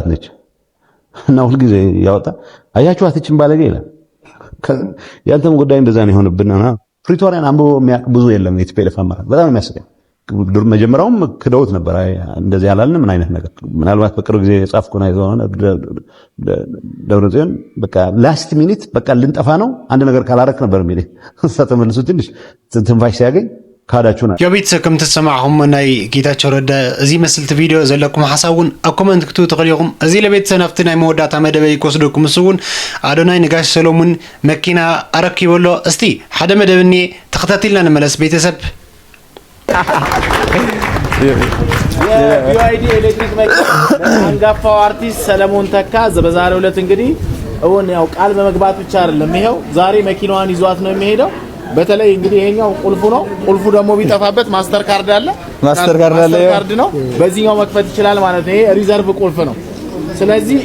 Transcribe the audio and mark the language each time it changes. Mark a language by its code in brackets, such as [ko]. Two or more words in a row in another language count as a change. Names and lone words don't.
[am] ነች እና ሁልጊዜ ያወጣ አያችኋት እችን ባለጌ ይላል። ያንተም ጉዳይ እንደዛ ነው የሆነብንና ፕሪቶሪያን አንብቦ የሚያውቅ ብዙ የለም። የቲፒኤልኤፍ አመራር በጣም የሚያስቀኝ መጀመሪያውም ክደውት ነበር። እንደዚህ ያላልን ምን አይነት ነገር ምናልባት በቅርብ ጊዜ ጻፍኩና ይዘውና ደብረጽዮን በቃ [en] last minute [am] በቃ ልንጠፋ ነው አንድ ነገር ካላረክ ነበር የሚል ተመልሶ ትንሽ ትንፋሽ ሲያገኝ ካዳችሁና [ti] የቤተሰብ ከም ተሰማዕኹም ናይ ጌታቸው ረዳ እዚ መስልቲ ቪድዮ ዘለኩም ሓሳቡን ኣብ ኮመንት ክትቡ ትኽእልኩም። እዚ ለቤተሰብ ናፍቲ ናይ መወዳእታ መደበይ ክወስደኩም ምስውን ኣዶናይ ነጋሽ ሰሎሙን መኪና ኣረኪበሎ። እስቲ ሓደ መደብ እኒአ ተኸታቲልና ንመለስ ቤተሰብ። [am] የቢዋይዲ ኤሌክትሪክ መኪና አንጋፋው አርቲስት ሰለሞን ተካ በዛሬው ዕለት እንግዲህ እውን ያው ቃል በመግባት ብቻ አይደለም ይሄው ዛሬ መኪናዋን ይዟት ነው የሚሄደው። በተለይ እንግዲህ ይሄኛው ቁልፉ ነው። ቁልፉ ደግሞ ቢጠፋበት [en] master card [am] አለ። [en] master card [am] ነው። በዚህኛው መክፈት ይችላል ማለት ነው። ይሄ ሪዘርቭ ቁልፍ ነው። ስለዚህ